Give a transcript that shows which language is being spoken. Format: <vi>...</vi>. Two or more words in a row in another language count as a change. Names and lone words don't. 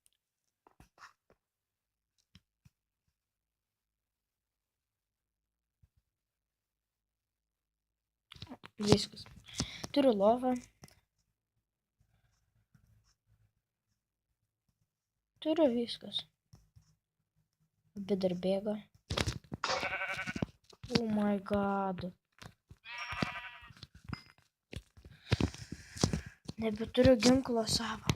<lt>Viskas. Turiu lovą. Turiu viskas. Bet dar bėga.</lt> <en>Oh my god.</en> <lt>Nebeturiu ginklo savo.</lt>